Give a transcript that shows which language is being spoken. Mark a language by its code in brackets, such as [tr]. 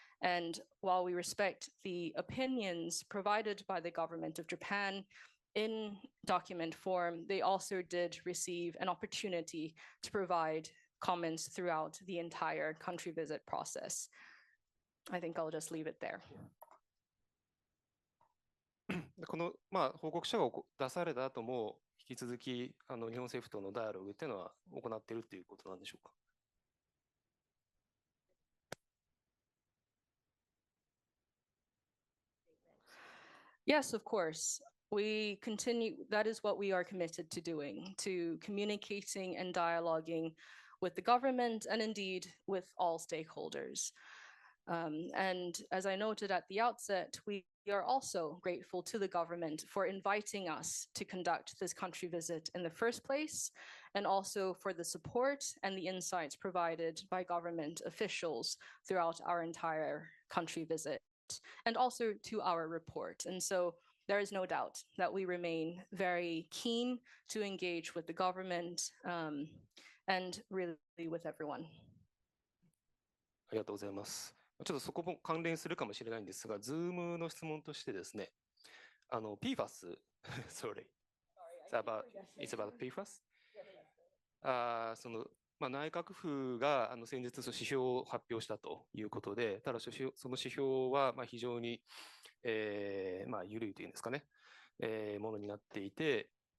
[en] And while we respect the opinions provided by the government of Japan in document form, they also did receive an opportunity to provide comments throughout the entire country visit process. I think I'll just leave it there. [ja] この、報告書が出された後も引き続き日本政府とのダイアログっていうのは行っているということなんでしょうか。 [en] Yes, of course. We continue, that is what we are committed to doing, to communicating and dialoguing with the government and indeed with all stakeholders. And as I noted at the outset, we are also grateful to the government for inviting us to conduct this country visit in the first place, and also for the support and the insights provided by government officials throughout our entire country visit, and also to our report. And so there is no doubt that we remain very keen to engage with the government and really with everyone. [ja] ありがとうございます。ちょっとそこも関連するかもしれないんですが、Zoom の質問としてですね、 [en] PFAS, sorry, it's about PFAS? [ja] 内閣府が先日指標を発表したということで、ただその指標は非常に緩いというんですかね、ものになっていて、